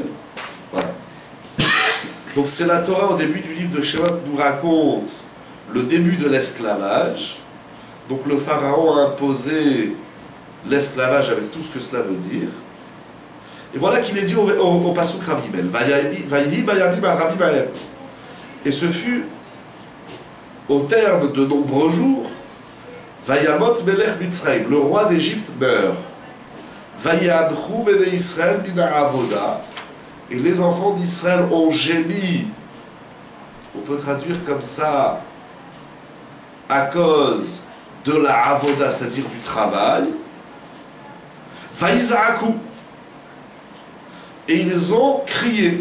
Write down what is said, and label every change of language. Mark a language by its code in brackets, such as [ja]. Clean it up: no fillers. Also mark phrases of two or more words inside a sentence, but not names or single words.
[fr] Voilà. Donc c'est la Torah au début du livre de Shemot nous raconte le début de l'esclavage. Donc le pharaon a imposé l'esclavage avec tout ce que cela veut dire. Et voilà qu'il est dit au pasouk Rav Gimel. [he] ויהי בימים הרבים ההם. [fr] Et ce fut au terme de nombreux jours, [he] וימת מלך מצרים, [fr] le roi d'Égypte meurt. [he] ויאנחו בני ישראל מן העבודה. [fr] Et les enfants d'Israël ont gémi. On peut traduire comme ça, à cause de la avoda, c'est-à-dire du travail. Vaïzaakou. Et ils ont crié.